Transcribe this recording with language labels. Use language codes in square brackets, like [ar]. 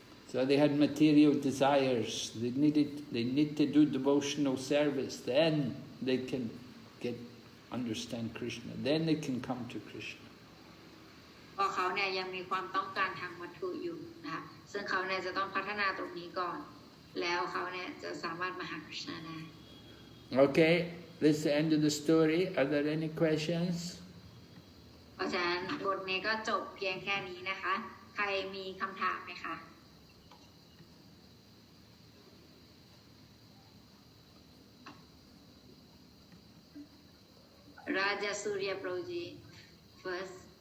[en] So they had material desires. They need to do devotional service. Then they can understand Krishna. Then they can come to Krishna. [th] เพราะเขาเนี่ยยังมีความต้องการทางวัตถุอยู่นะคะซึ่งเขาเนี่ยจะต้องพัฒนาตรงนี้ก่อนแล้วเขาเนี่ยจะสามารถมาหา Krishna ได้ [en] Okay, this is the end of the story. Are there any questions? [th] เพราะฉะนั้นบทนี้ก็จบเพียงแค่นี้นะคะใครมีคำถามไหมคะRaja Surya Prabhuji first.